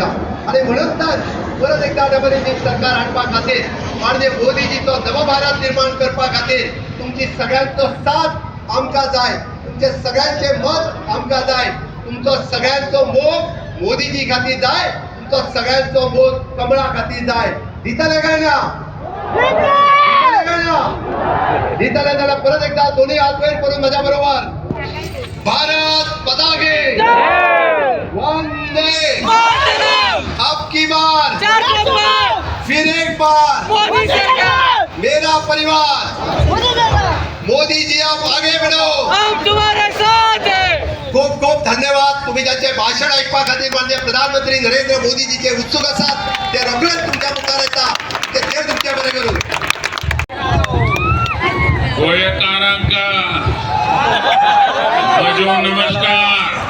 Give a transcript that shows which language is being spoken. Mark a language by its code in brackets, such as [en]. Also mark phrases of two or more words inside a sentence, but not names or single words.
[kok] आणि म्हणून तर परत एकदा [en] double engine [kok] सरकार हाडपा खातीर माननीय मोदीजीचो नव भारत निर्माण करपा खातीर तुमची सगळ्यांचो साथ आमकां जाय, तुमचे सगळ्यांचे मत आमकां जाय, तुमचो सगळ्यांचो मोग मोदीजी खातीर जाय, तुमचो सगळ्यांचो मोग कमळा खातीर जाय. दितले काय ना? दितले जाल्यार परत एकदा दोन्ही हात वयर करून माझ्या बरोबर भारत पताके वंदे [hi] अब की बार फिर एक बार मेरा परिवार मोदी जी आप आगे बढ़ो, हम तुम्हारे साथ हैं. [kok] खूप खूप धन्यवाद. तुम्ही ज्यांचे भाषण ऐकपा खातीर माननीय प्रधानमंत्री नरेंद्र मोदीजीचे उत्सुक आसात ते रोखडेच तुमच्या मुखार येता ते देव तुमच्या बरें करूं. गोयकारांका माझो नमस्कार.